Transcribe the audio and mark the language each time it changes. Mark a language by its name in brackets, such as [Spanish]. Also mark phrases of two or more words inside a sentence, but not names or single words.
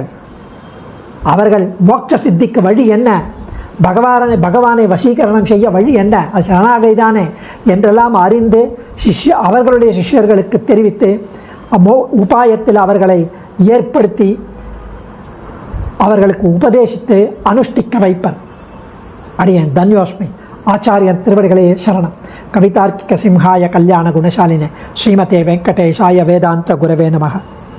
[Tamil] அவர்கள் மோட்ச சித்திக்கு வழி என்ன, பகவானை வசீகரணம் செய்ய வழி என்ன, அது சரணாகதிதானே என்றெல்லாம் அறிந்து அவர்களுடைய சிஷ்யர்களுக்கு தெரிவித்து உபாயத்தில் அவர்களை ஏற்படுத்தி அவர்களுக்கு உபதேசித்து அனுஷ்டிக்க வைப்பர். அடியேன் தன்யோஸ்மி. ஆச்சாரியன் திருவடிகளே சரணம். [Sanskrit] कवितार्किक सिंहाय कल्याण गुणशालिने श्रीमते वेङ्कटेशाय वेदान्त गुरवे नमः.